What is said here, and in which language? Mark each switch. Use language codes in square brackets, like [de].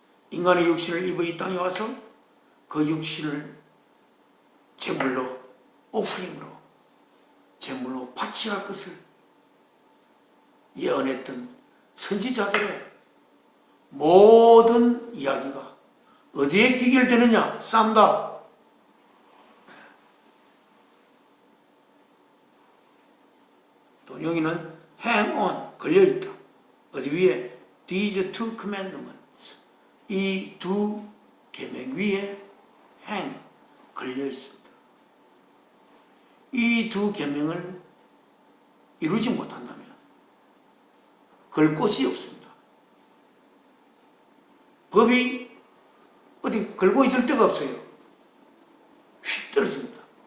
[ko] 인간의 육신을 입어 이 땅에 와서 그 육신을 제물로 오프링으로 제물로 바치할 것을 예언했던 선지자들의 모든 이야기가 어디에 귀결되느냐? 쌈다. 또 여기는 [en] hang on, [ko] 걸려있다. 어디 위에? [en] These two commandments. [ko] 이 두 계명 위에 hang, 걸려있습니다. 이 두 계명을 이루지 못한다면 걸 곳이 없습니다. 법이 어디 걸고 있을 데가 없어요. 휙 떨어집니다.